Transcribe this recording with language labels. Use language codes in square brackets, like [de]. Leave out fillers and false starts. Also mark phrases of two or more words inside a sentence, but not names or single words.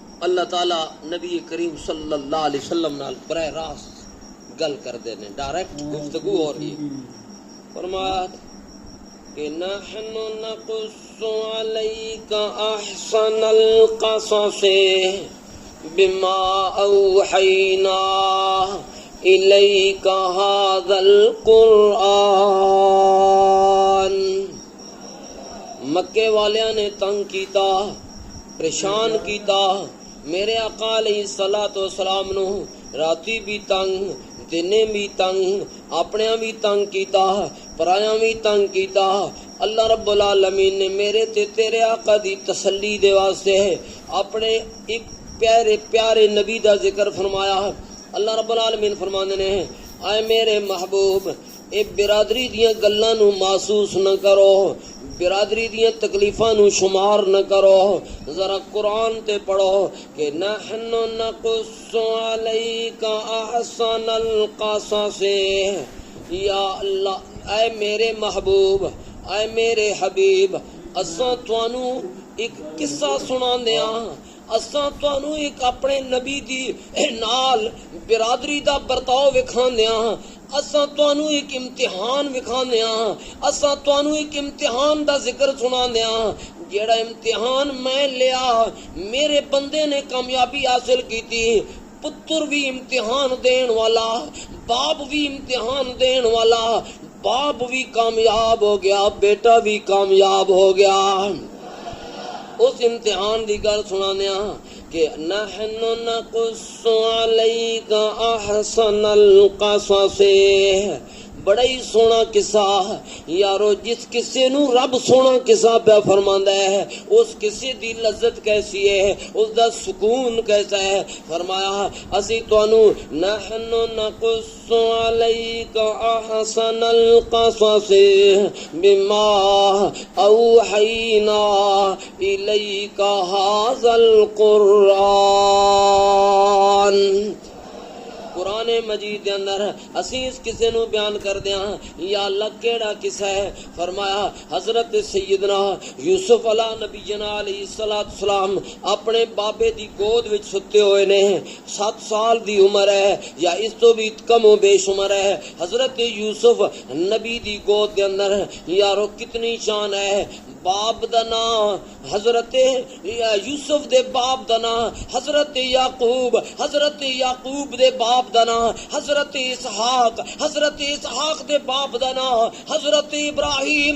[pa] اللہ تعالیٰ نبی کریم صلی اللہ علیہ وسلم نال براہ راست گل کردے نے، ڈائریکٹ گفتگو ہو رہی ہے. [ar] فرمایا کہ نحن نقص علیک احسن القصص بما اوحینا الیک ھذا القرآن. [pa] مکے والیاں نے تنگ کیتا، پریشان کیتا میرے آقا علیہ الصلوۃ والسلام نو، راتی بھی تنگ دنے بھی تنگ، اپنے بھی تنگ کیتا، پرایاں بھی تنگ کیتا. اللہ رب العالمین نے میرے تے تیرے آقا دی تسلی دے واسطے اپنے ایک پیارے پیارے نبی دا ذکر فرمایا. اللہ رب العالمین فرماندے نے اے میرے محبوب اے برادری دیاں گلاں نو محسوس نہ کرو، برادری دیاں تکلیفاں نو شمار نہ کرو، ذرا قرآن تے پڑھو کہ [ar] نحن نقص علیک احسن القصص. [pa] یا اللہ اے میرے محبوب اے میرے حبیب، اساں تانوں ایک قصہ سناندے ہاں، اساں تانوں ایک اپنے نبی دی نال برادری دا برتاؤ وکھاندے ہاں، اساں تانوں ایک امتحان وکھاندے ہاں، اساں تانوں ایک امتحان دا ذکر سناندے ہاں. جیڑا امتحان میں لیا میرے بندے نے کامیابی حاصل کیتی. پتر بھی امتحان دین والا، باپ بھی امتحان دین والا، باپ بھی کامیاب ہو گیا، بیٹا بھی کامیاب ہو گیا. اس امتحان دی گل سنانے ہاں کہ [ar] نحن نقص علیک احسن القصص. [pa] بڑا ہی سونا قصہ یارو، جس قصے نو رب سونا قصہ پہ فرماندا ہے اس قصے دی لذت کیسی ہے، اس دا سکون کیسا ہے. فرمایا اسی تانوں [ar] نحن نقص علیک احسن القصص بما اوحینا الیک ھذا القرآن. [pa] قرآن مجید دے اندر اسی اس قصے نو بیان کر دیاں. یا اللہ کیڑا قصہ ہے؟ فرمایا حضرت سیدنا یوسف علیہ نبینا علیہ السلام اپنے بابے دی گود وچ ستے ہوئے نے. 7 سال دی عمر ہے یا اس تو بھی کم و بیش عمر ہے. حضرت یوسف نبی دی گود دے اندر یارو کتنی شان ہے. باپ دا نام حضرت یوسف دے باپ دا نام حضرت یعقوب، حضرت یعقوب دے باپ دا نام حضرت اسحاق، حضرت اسحاق دے باپ دا نام حضرت ابراہیم.